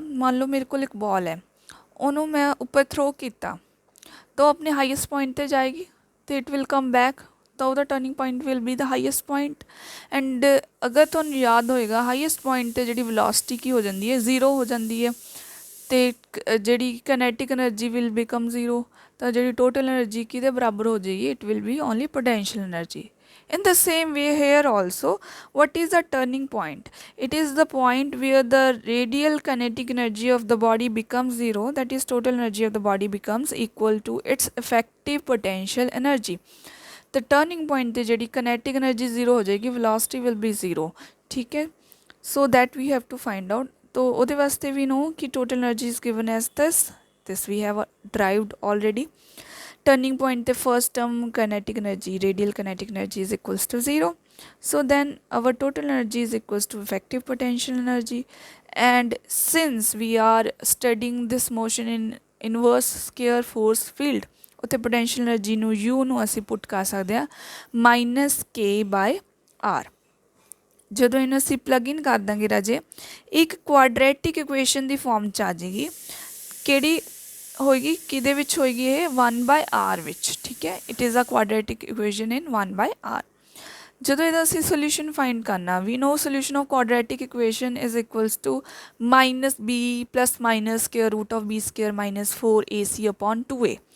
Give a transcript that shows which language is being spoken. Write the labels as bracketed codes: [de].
[pa] ਮੰਨ ਲਓ ਮੇਰੇ ਕੋਲ ਇੱਕ ਬਾਲ ਹੈ, ਉਹਨੂੰ ਮੈਂ ਉੱਪਰ ਥਰੋ ਕੀਤਾ ਤਾਂ ਉਹ ਆਪਣੇ ਹਾਈਐਸਟ ਪੁਆਇੰਟ 'ਤੇ ਜਾਏਗੀ ਅਤੇ [en] it will come back, [pa] ਤਾਂ ਉਹਦਾ turning point [en] Will be the highest point. [pa] And ਅਗਰ ਤੁਹਾਨੂੰ ਯਾਦ ਹੋਏਗਾ ਹਾਈਐਸਟ ਪੁਆਇੰਟ 'ਤੇ ਜਿਹੜੀ ਵੈਲੋਸਿਟੀ ਕੀ ਹੋ ਜਾਂਦੀ ਹੈ, 0 ਹੋ ਜਾਂਦੀ ਹੈ ਅਤੇ ਜਿਹੜੀ ਕੈਨੇਟਿਕ ਐਨਰਜੀ [en] Will become 0। [pa] ਤਾਂ ਜਿਹੜੀ ਟੋਟਲ ਐਨਰਜੀ ਕਿਹਦੇ ਬਰਾਬਰ ਹੋ ਜਾਏਗੀ, [en] It will be only potential energy. In the same way here also, what is the turning point? It is the point where the radial kinetic energy of the body becomes 0, that is total energy of the body becomes equal to its effective potential energy। The turning point [pa] ਤੇ ਜਿਹੜੀ [en] kinetic energy 0 [pa] ਹੋ ਜਾਏਗੀ, [en] velocity will be 0। [pa] ਠੀਕ ਹੈ, [en] so that we have to find out। [hi] तो [pa] ਉਹਦੇ ਵਾਸਤੇ [en] we know [hi] कि [en] total energy is given as this we have derived already। turning point the first term kinetic energy, radial kinetic energy is equals to 0। so then our total energy is equals to effective potential energy। and since we are studying this motion in inverse square force field, [pa] ਉੱਥੇ potential energy ਨੂੰ u ਨੂੰ ਅਸੀਂ ਪੁੱਟ ਕਰ ਸਕਦੇ ਹਾਂ [en] -k/r। [pa] ਜਦੋਂ ਇਹਨੂੰ ਅਸੀਂ ਪਲੱਗ ਇਨ ਕਰ ਦਾਂਗੇ ਰਾਜੇ, ਇੱਕ ਕੁਆਡਰੈਟਿਕ ਇਕੁਏਸ਼ਨ ਦੀ ਫਾਰਮ 'ਚ ਆ ਜਾਏਗੀ। ਕਿਹੜੀ ਹੋਏਗੀ, ਕਿਹਦੇ ਵਿੱਚ ਹੋਏਗੀ ਇਹ 1/r ਵਿੱਚ। ਠੀਕ ਹੈ, [en] It is a quadratic equation in 1/r। [pa] ਜਦੋਂ ਇਹਦਾ ਅਸੀਂ ਸੋਲਿਊਸ਼ਨ ਫਾਈਂਡ ਕਰਨਾ, [en] We know solution of quadratic equation is equals to -b + square root of b square -4ac/2a।